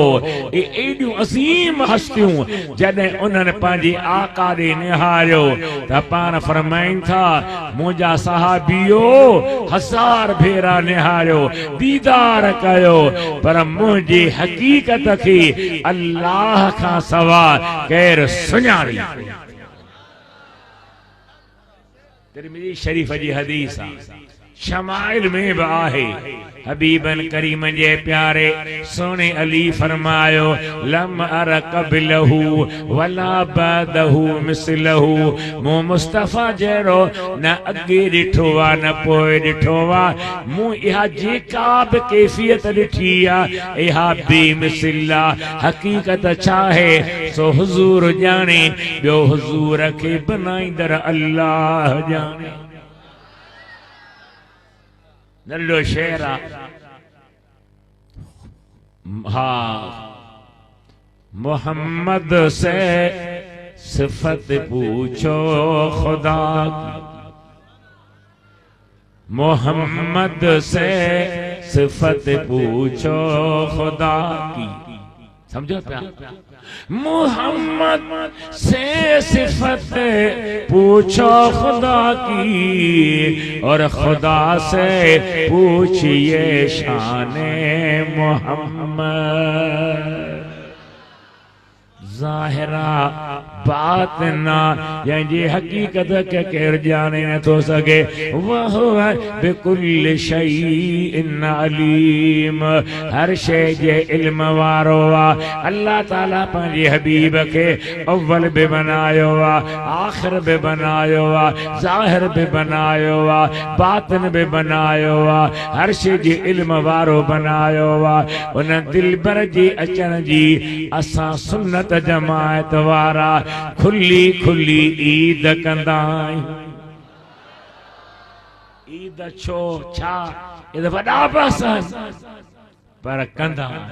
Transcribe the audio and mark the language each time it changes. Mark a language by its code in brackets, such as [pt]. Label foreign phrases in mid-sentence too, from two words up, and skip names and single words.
[sd] एॾियूं असीम हस्तियूं जॾहिं उन्हनि पंहिंजे आका ॾे निहारियो त पाण फरमाइनि था मुंहिंजा सहाबियो 1000 भेरा निहारियो दीदार कयो पर मुंहिंजी हकीकत खे अल्लाह खां सवा केरु सुञाणी। तिरमिज़ी शरीफ जी हदीस आहे, शमाइल में भी आहे। हबीबन करीम जे प्यारे सोने अली फरमायो [ar] لم أر قبله ولا بعده مثله. [sd] मु मुस्तफा जहिड़ो न अॻे ॾिठो आ न पोइ ॾिठो आ। मूं इहा जेका बि कैफियत ॾिठी आ इहा बेमिसल आ। हकीकत छा आहे सो हुज़ूर ॼाणे, ॿियो हुज़ूर खे बनाईंदड़ अल्लाह ॼाणे। नल्लो शेर आ हाँ, [hi] मोहम्मद से सिफत पूछो खुदा की, मोहम्मद से सिफत पूछो खुदा की। समझो प्यार, मोहम्मद से सिफत पूछो खुदा की और खुदा से पूछिए शाने मोहम्मद। [sd] ज़ाहिरा बातिना जंहिंजी हकीकत के केर जाने न थो सघे [ar] وهو بكل شيء عليم. [sd] हर शइ जे इल्म वारो आ। अल्लाह ताला पंहिंजे हबीब के अव्वल भी बनायो आ, आखिर भी बनायो आ, ज़ाहिर भी बनायो आ, बातिन भी बनायो आ, हर शइ जे इल्म वारो बनायो आ। उन दिलबर जी अचण जी असां सुन्नत जमायत वारा खुली खुली ईद कंदा आहियूं। ईद छो छा ईद वॾा बसन पर कंदा।